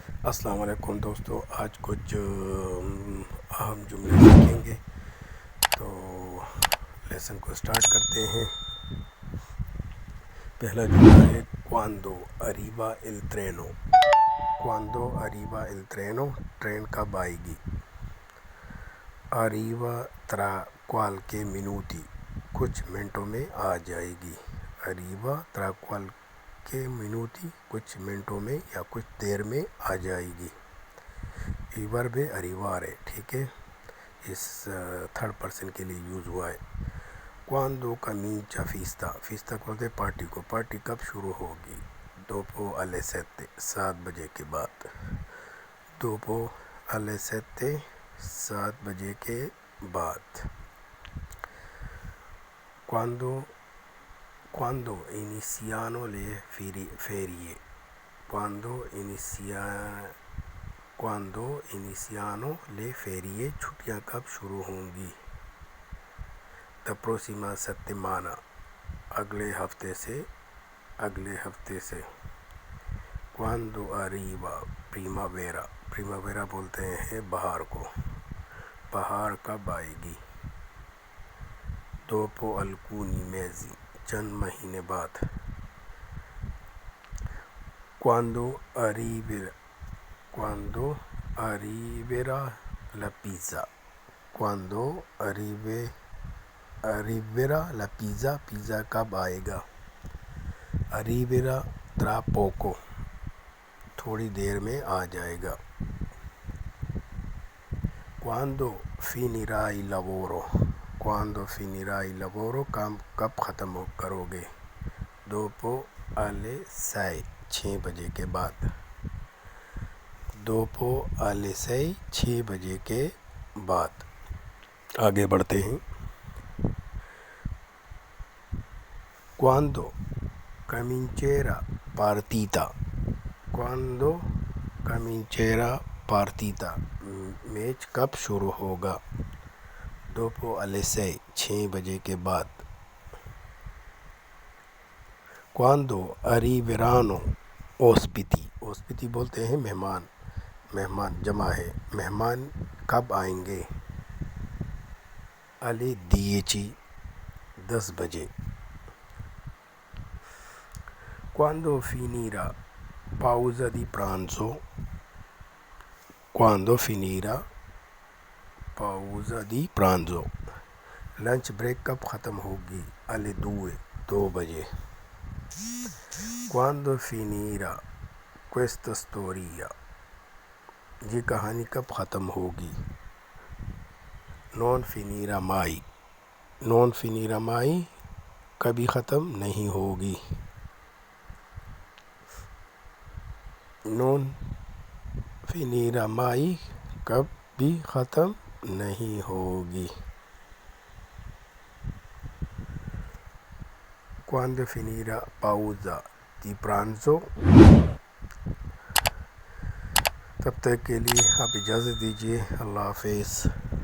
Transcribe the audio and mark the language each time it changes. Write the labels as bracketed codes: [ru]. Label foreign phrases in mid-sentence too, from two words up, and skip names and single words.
[ur] السلام علیکم دوستو، آج کچھ اہم جملے سیکھیں گے تو لیسن کو سٹارٹ کرتے ہیں۔ پہلا جملہ ہے [it] quando arriva il treno۔ quando arriva il treno، [ur] ٹرین کب آئے گی۔ [it] arriva tra qualche minuti، [ur] کچھ منٹوں میں آ جائے گی۔ [it] arriva tra qualche minuti، [ur] کچھ منٹوں میں یا کچھ دیر میں آ جائے گی۔ یہ ورب ہے arrivare، ٹھیک ہے، اس [en] third person [ur] کے لیے یوز ہوا ہے۔ [it] quando comincia festa، [ur] فیستا بولتے ہیں پارٹی کو۔ پارٹی کب شروع ہوگی۔ [it] dopo alle sette، [ur] 7 بجے کے بعد۔ [it] dopo alle sette، [ur] 7 بجے کے بعد۔ [it] quando iniziano le ferie، quando iniziano le ferie، [ur] چھٹیاں کب شروع ہوں گی۔ [it] the prossima settimana، [ur] اگلے ہفتے سے۔ [it] quando arriva primavera، [ur] primavera بولتے ہیں بہار کو۔ بہار کب آئے گی۔ [it] dopo alcuni mesi، [ur] چند مہینے بعد۔ [it] quando arriverà la pizza، quando arriverà la pizza، [ur] پیزا کب آئے گا۔ [it] arriverà tra poco، [ur] تھوڑی دیر میں آ جائے گا۔ [it] quando finirà il lavoro، quando finirà il lavoro، [ur] کام کب ختم کرو گے۔ [it] dopo alle 6، [ur] 6 بجے کے بعد۔ [it] dopo alle 6، [ur] 6 بجے کے بعد۔ آگے بڑھتے ہیں۔ [it] quando comincerà partita، quando comincerà partita، [ur] میچ کب شروع ہوگا۔ [it] dopo alle 6، [ur] 6 بجے کے بعد۔ [it] quando arriveranno ospiti، [ur] ospiti بولتے ہیں مہمان، مہمان جمع ہے، مہمان کب آئیں گے۔ [it] alle 10، [ur] 10 بجے۔ [it] quando finirà pausa di pranzo، quando finirà pausa di pranzo، [en] lunch break [ur] کب ختم ہوگی۔ [it] alle 2، [ur] 2 بجے۔ [it] quando finirà questa storia، [ur] یہ کہانی کب ختم ہوگی۔ [it] non finirà mai، non finirà mai، [ur] کبھی ختم نہیں ہوگی۔ [it] non finirà mai، [ur] کبھی ختم نہیں ہوگی۔ [it] quando finirà pausa di pranzo، [ur] تب تک کے لیے آپ اجازت دیجیے، اللہ حافظ۔